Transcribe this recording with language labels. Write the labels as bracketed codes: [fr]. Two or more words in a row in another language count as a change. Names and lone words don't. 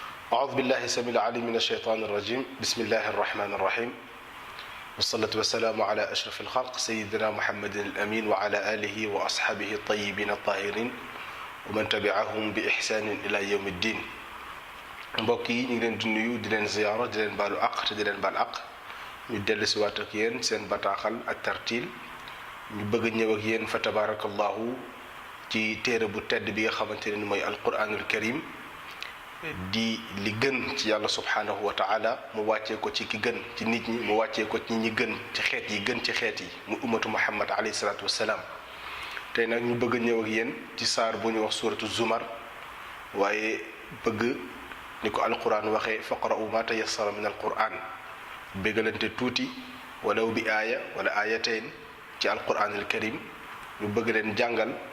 [ar] أعوذ بالله السميع العليم من الشيطان الرجيم بسم الله الرحمن الرحيم والصلاة والسلام على أشرف الخلق سيدنا محمد الأمين وعلى آله وأصحابه الطيبين الطاهرين ومن تبعهم بإحسان إلى يوم الدين [wo] mbokk yi ñu ngi leen di nuyu di leen ziyaara di leen baalu àq te di leen baal àq ñu dellu si waat ak yéen seen bataaxal ak tartiil ñu bëgg a ñëw ak yéen fa tabarakallahu ci téere bu tedd bi nga xamante ne mooy [ar] القرآن الكريم [wo] di li gën ci yàlla [ar] سبحانه وتعالى [wo] mu wàccee ko ci ki gën ci nit ñi mu wàccee ko ci ñi gën ci xeet yi gën ci xeet yi mu [ar] أمة محمد عليه الصلاة والسلام [wo] tey nag ñu bëgg a ñëw ak yéen ci saar bu ñu wax [ar] سورة الزمر [wo] waaye bëgg ni ko alquran waxee [ar] فاقرءوا ما تيسر من القرآن [wo] bégalante tuuti walaw bi aaya wala aayatayn ci [ar] القرآن الكريم [wo] ñu bëgg leen jàngal